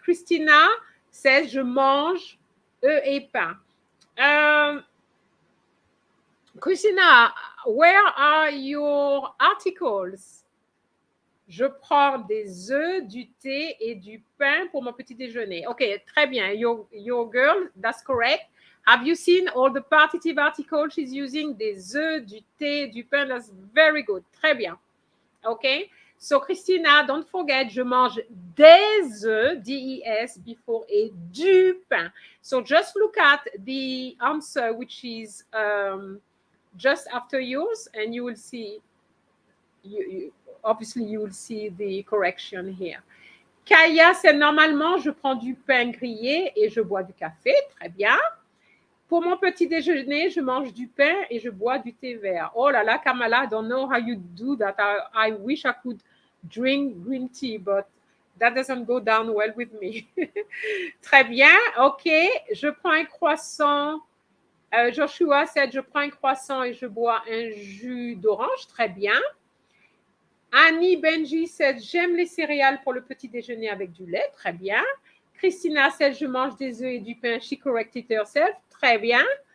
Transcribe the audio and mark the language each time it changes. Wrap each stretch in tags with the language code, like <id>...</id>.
<fr>Christina says je mange œufs et pain.</fr> <en>Christina, where are your articles?</en> <fr>Je prends des œufs, du thé et du pain pour mon petit déjeuner. Okay, très bien.</fr> <en>Your girl, that's correct. Have you seen all the partitive articles she's using?</en> <fr>Des œufs, du thé, du pain.</fr> <en>That's very good.</en> <fr>Très bien. Okay.</fr> <en>So, Christina, don't forget,</en> <fr>je mange des œufs, D-E-S,</fr> <en>before</en> <fr>et du pain.</fr> <en>So, just look at the answer, which is just after yours, and you will see, obviously, you will see the correction here.</en> <fr>Kaya, c'est normalement, je prends du pain grillé et je bois du café. Très bien. Pour mon petit déjeuner, je mange du pain et je bois du thé vert. Oh là là,</fr> <en>Kamala, I don't know how you do that. I wish I could drink green tea, but that doesn't go down well with me.</en> <fr>Très bien. OK. Je prends un croissant. Joshua said, je prends un croissant et je bois un jus d'orange. Très bien. Annie Benji said, j'aime les céréales pour le petit déjeuner avec du lait. Très bien. Christina said, je mange des œufs et du pain.</fr> <en>She corrected herself.</en> <fr>Très bien.</fr>